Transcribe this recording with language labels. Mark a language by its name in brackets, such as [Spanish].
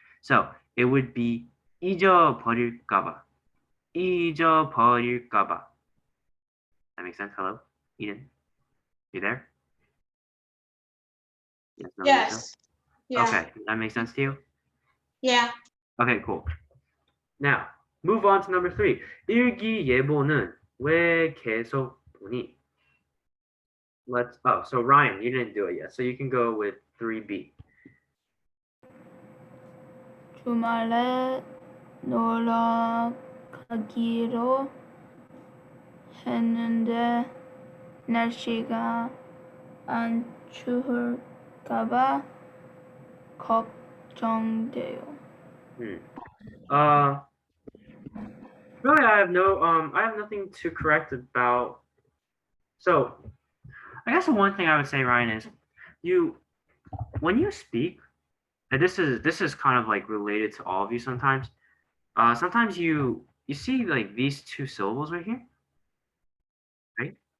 [English] So it would be 잊어버릴까봐. 잊어버릴까봐. That makes sense? Hello, Eden? You there? Yes. No, maybe so? Yes. Yeah. Okay, that makes sense to you? Yeah. Okay, cool. Now, move on to number 3. [Korean] 일기예보는 왜 계속 보니? [English] So Ryan, you didn't do it yet, so you can go with 3B. [Korean] 주말에 놀러 가기로 했는데 날씨가 안 추울까봐 걱정돼요. [English] Really, I have nothing to correct about. So, I guess the one thing I would say, Ryan, is when you speak, and this is kind of like related to all of you sometimes. Sometimes you see like these 2 syllables right here, right?